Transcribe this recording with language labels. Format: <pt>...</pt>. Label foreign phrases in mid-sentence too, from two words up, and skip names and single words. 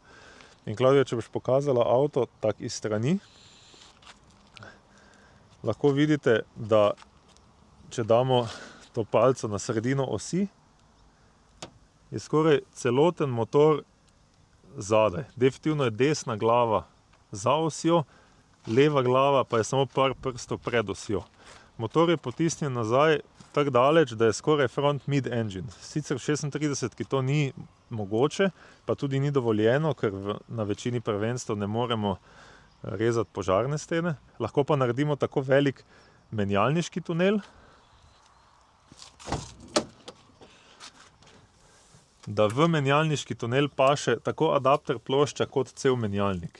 <sl>In Klavdija, če boš pokazala avto tak iz strani, lahko vidite, da če damo to palco na sredino osi, je skoraj celoten motor zadaj. Definitivno je desna glava za osjo, leva glava pa je samo par prstov pred osjo. Motor je potisnjen nazaj tako daleč, da je skoraj</sl> <en>front mid-engine.</en> <sl>Sicer v 36, to ni mogoče, pa tudi ni dovoljeno, ker na večini prvenstev ne moremo rezati požarne stene. Lahko pa naredimo tako velik menjalniški tunel, da v menjalniški tunel paše tako adapter plošča kot cel menjalnik.</sl>